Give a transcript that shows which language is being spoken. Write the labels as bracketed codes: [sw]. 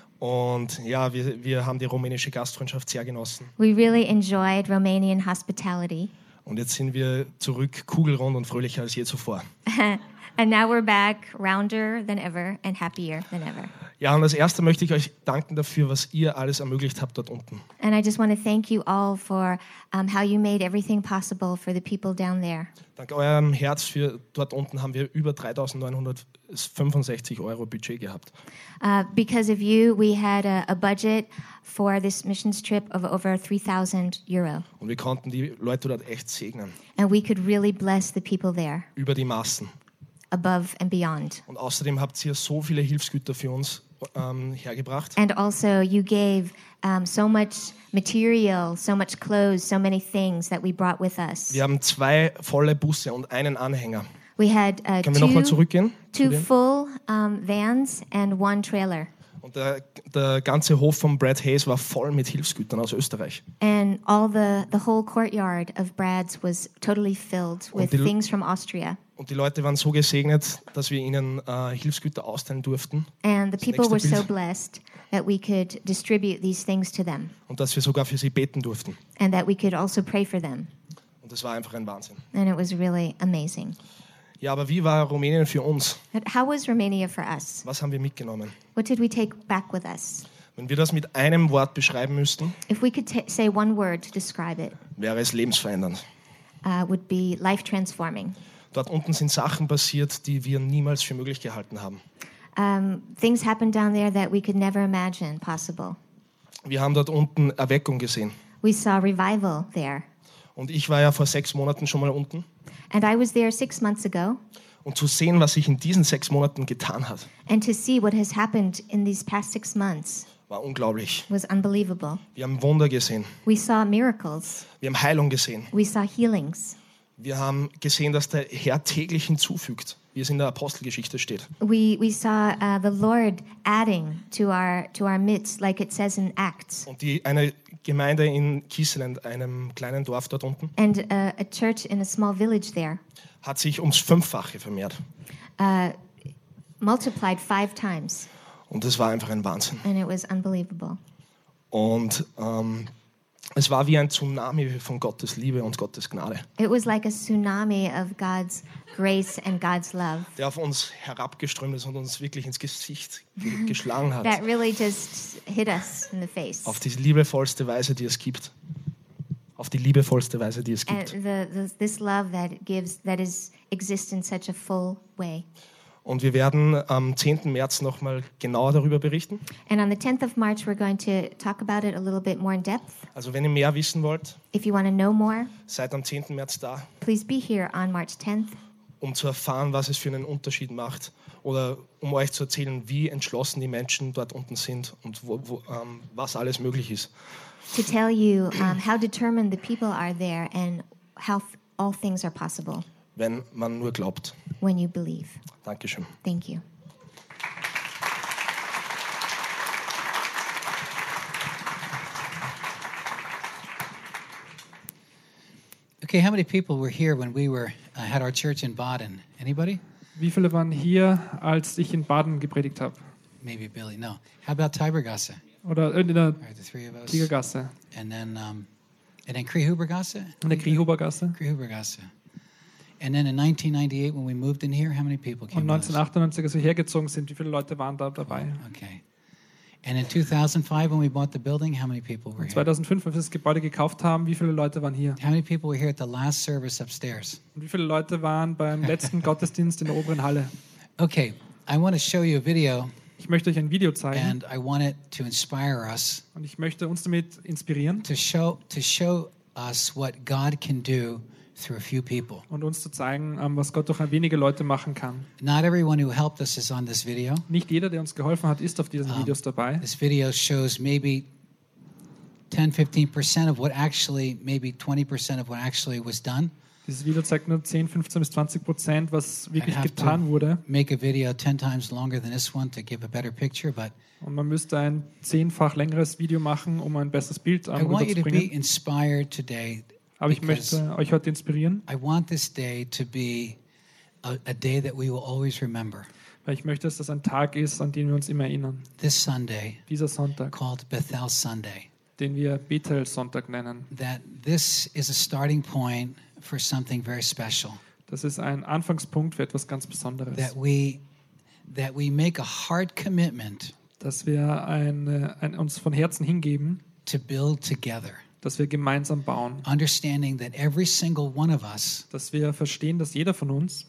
[de] Und ja, wir haben die rumänische Gastfreundschaft sehr genossen. [en] We really enjoyed Romanian hospitality. [de] Und jetzt sind wir zurück, kugelrund und fröhlicher als je zuvor. [en] And now we're back, rounder than ever and happier than ever. [de] Ja, und als Erste möchte ich euch danken dafür, was ihr alles ermöglicht habt dort unten. [en] And I just want to thank you all for how you made everything possible for the people down there. [de] Dank eurem Herz für dort unten haben wir über 3.965 Euro Budget gehabt. [en] Because of you, we had a budget for this missions trip of over 3.000 Euro. [de] Und wir konnten die Leute dort echt segnen. [en] And we could really bless the people there. [de] Über die Maßen. [en] Above and beyond. [de] Und außerdem habt ihr so viele Hilfsgüter für uns hergebracht. [en] And also you gave so much material, so much clothes, so many things that we brought with us. [de] Wir haben zwei volle Busse und einen Anhänger. [en] We had [de] können wir nochmal zurückgehen? [en] Two full vans and one trailer. [de] Und der ganze Hof von Brad Hayes war voll mit Hilfsgütern aus Österreich. [en] And all the whole courtyard of Brad's was totally filled with things from Austria. [de] Und die Leute waren so gesegnet, dass wir ihnen Hilfsgüter austeilen durften. [en] And the people were so blessed that we could distribute these things to them. [de] Und dass wir sogar für sie beten durften. [en] And that we could also pray for them. [de] Und das war einfach ein Wahnsinn. [en] And it was really amazing. [de] Ja, aber wie war Rumänien für uns? [en] How was Romania for us? [de] Was haben wir mitgenommen? [en] What did we take back with us? [de] Wenn wir das mit einem Wort beschreiben müssten, [en] if we could say one word to describe it, [de] wäre es lebensverändernd. [en] Would be life transforming. [de] Dort unten sind Sachen passiert, die wir niemals für möglich gehalten haben. [en] Things happened down there that we could never imagine possible. [de] Wir haben dort unten Erweckung gesehen. [en] We saw revival there. [de] Und ich war ja vor 6 Monaten schon mal unten. [en] And I was there 6 months ago. [de] Und zu sehen, was sich in diesen 6 Monaten getan hat. [en] And to see what has happened in these past 6 months. [de] War unglaublich. [en] Was unbelievable. [de] Wir haben Wunder gesehen. [en] We saw miracles. [de] Wir haben Heilung gesehen. [en] We saw healings. [de] Wir haben gesehen, dass der Herr täglich hinzufügt, wie es in der Apostelgeschichte steht. [en] We saw the Lord adding to our midst, like it says in Acts. [de] Und eine Gemeinde in Kiesland, einem kleinen Dorf dort unten. [en] And a church in a small village there. [de] Hat sich ums Fünffache vermehrt. [en] Multiplied 5 times. [de] Und es war einfach ein Wahnsinn. [en] And it was unbelievable. [de] Und es war wie ein Tsunami von Gottes Liebe und Gottes Gnade. [en] It was like a tsunami of God's grace and God's love. [de] Der auf uns herabgeströmt ist und uns wirklich ins Gesicht geschlagen hat. [en] That really just hit us in the face. [de] Auf die liebevollste Weise, die es gibt. Auf die liebevollste Weise, die es gibt. [en] This love that gives, that is, exists in such a full way. [de] Und wir werden am 10. März nochmal genauer darüber berichten. [en] And on the 10th of March we're going to talk about it a little bit more in depth. [de] Also wenn ihr mehr wissen wollt, [en] if you want to know more, [de] seid am 10. März da. [en] Please be here on March 10th. [de] Um zu erfahren, was es für einen Unterschied macht. Oder um euch zu erzählen, wie entschlossen die Menschen dort unten sind und was alles möglich ist. [en] To tell you how determined the people are there and how all things are possible. [de] Wenn man nur glaubt. [en] When you believe. [de] Dankeschön. [en] Thank you. Okay, how many people were here when we were had our church in Baden? Anybody? [de] Wie viele waren hier, als ich in Baden gepredigt habe? [en] Maybe Billy. No. How about Tibergasse? [de] Oder in der Tigergasse. [en] And then Krihubergasse? [de] In der Krihubergasse. Krihubergasse. [en] And then in 1998, when we moved in here, how many people came? [de] Und 1998, als wir hergezogen sind, wie viele Leute waren da dabei? [en] Cool. Okay. And in 2005, when we bought the building, how many people were here? [de] 2005, als wir das Gebäude gekauft haben, wie viele Leute waren hier? [en] How many people were here at the last service upstairs? [de] Und wie viele Leute waren beim letzten Gottesdienst in der oberen Halle? [en] Okay, I want to show you a video. [de] Ich möchte euch ein Video zeigen. [en] And I want it to inspire us. [de] Und ich möchte uns damit inspirieren. [en] To show us what God can do. Through a few people. [de] Und uns zu zeigen, was Gott durch ein wenige Leute machen kann. [en] Not everyone who helped us is on this video. [de] Nicht jeder, der uns geholfen hat, ist auf diesen Videos dabei. [en] This video shows maybe 10-15% of what actually, maybe 20% of what actually was done. [de] Dieses Video zeigt nur 10-15-20%, was wirklich getan wurde. [en] Make a video 10 times longer than this one to give a better picture, but. [de] Und man müsste ein 10-fach längeres Video machen, um ein besseres Bild rüberzubringen. [en] I want you to be inspired today. [de] Aber ich möchte euch heute inspirieren. [en] I want this day to be a day that we will always remember. [de] Weil ich möchte, dass das ein Tag ist, an den wir uns immer erinnern. [en] This Sunday. [de] Dieser Sonntag. [en] Called Bethel Sunday. [de] Den wir Bethel Sonntag nennen. [en] That this is a starting point for something very special. [de] Das ist ein Anfangspunkt für etwas ganz Besonderes. [en] That we make a hard commitment. [de] Dass wir ein uns von Herzen hingeben. [en] To build together. [de] Dass wir gemeinsam bauen. [en] Understanding that every single one of us, [de] dass wir verstehen, dass jeder von uns,